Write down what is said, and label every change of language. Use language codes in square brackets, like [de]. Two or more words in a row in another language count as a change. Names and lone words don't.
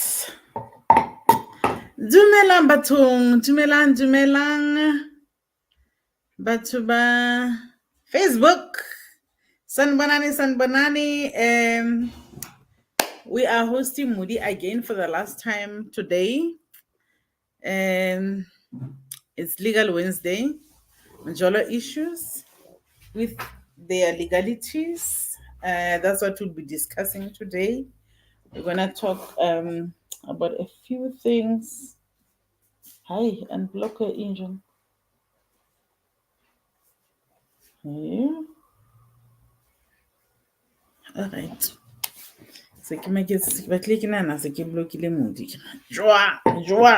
[tn] Dumelang bathong, dumelang. Batho ba Facebook. [zu] Sanbanani. [en] We are hosting Mudi again for the last time today. It's Legal Wednesday. Mojolo issues with their legalities. That's what we'll be discussing today. We're gonna talk about a few things. Hi, unblock your engine. Yeah. All right. [tn] Se ke batle ke nana se ke blockile Mudi. Joa.